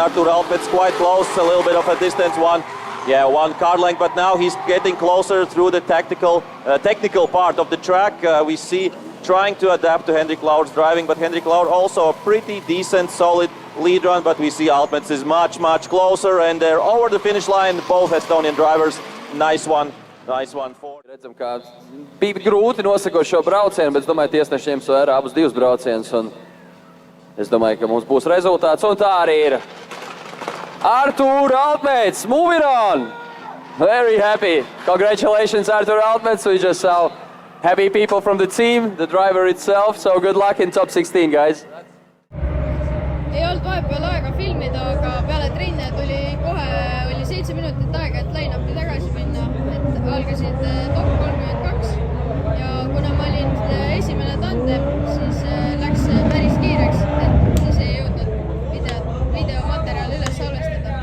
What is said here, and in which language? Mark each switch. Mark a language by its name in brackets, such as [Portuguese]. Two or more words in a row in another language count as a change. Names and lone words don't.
[English] Artur Altmets quite close, a little bit of a distance one. Yeah, one car length, but now he's getting closer through the technical part of the track. We see trying to adapt to Hendrik Lauer's driving, but Hendrik Lauer also a pretty decent, solid lead run, but we see Altmets is much, much closer, and they're over the finish line, both Estonian drivers. Nice one for. [Latvian] Redzam, kā bija grūti nosakot šo braucienu, bet es domāju, tiesneši ņems vērā abus divus braucienus, un es domāju, ka mums būs rezultāts, un tā arī ir. [English] Artur Altmets, moving on! Very happy. Congratulations, Artur Altmets. We just saw happy people from the team, the driver itself, so good luck in top 16, guys. [Estonian] Ei olnud vahepeal aega filmida, aga peale trenne oli 7 minutit aega, et line-upi tagasi minna, et algasid top 32 ja kuna ma olin esimene tandem, siis läks päris kiireks, et siis ei jõudnud videomaterjali üles salvestada.